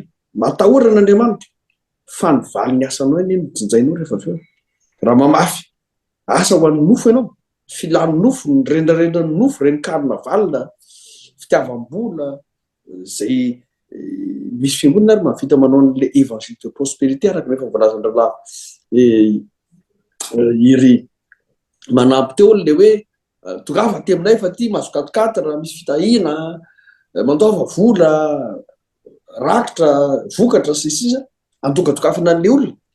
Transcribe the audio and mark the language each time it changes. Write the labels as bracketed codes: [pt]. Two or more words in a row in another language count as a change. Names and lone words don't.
[mg] Matahorana Andriamanitra fa ny valy ny asanao eny mijinjainao rehefa avy eo. Raha mamafy asa ho an'ny nofo ianao, filany nofo, ny rendrarendra ny nofo, reny-karina valina, fitiavam-bola zay misy fiangonana ary mahavita manao an' [fr] le évangile de prospérité [mg] araka rehefa voalazan-drahalahy iry manampy teo le hoe tongafa ty aminay fa ty mahazo 4 raha misy fitahina mandova vola rakitra vokatra sisa antokatokafana an'le olona